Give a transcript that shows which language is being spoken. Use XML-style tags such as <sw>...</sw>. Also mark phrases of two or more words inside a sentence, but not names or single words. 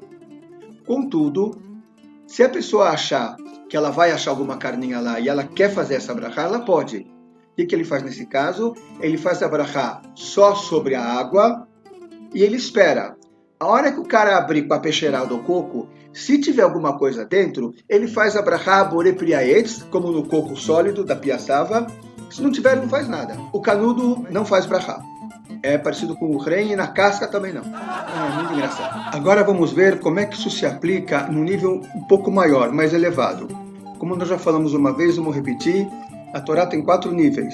<pt>Contudo, se a pessoa achar que ela vai achar alguma carninha lá e ela quer fazer essa brachá, ela pode. O que ele faz nesse caso? Ele faz a brachá só sobre a água e ele espera. A hora que o cara abrir com a peixeirada do coco, se tiver alguma coisa dentro, ele faz a brachá</pt> <he>בורא פרי העץ,</he> <pt>como no coco sólido da piaçava. Se não tiver, não faz nada. O canudo não faz brachá. é parecido com o rei e na casca também não. É muito engraçado. Agora vamos ver como é que isso se aplica num nível um pouco maior, mais elevado. Como nós já falamos uma vez, vamos repetir, a Torá tem 4 níveis.</pt>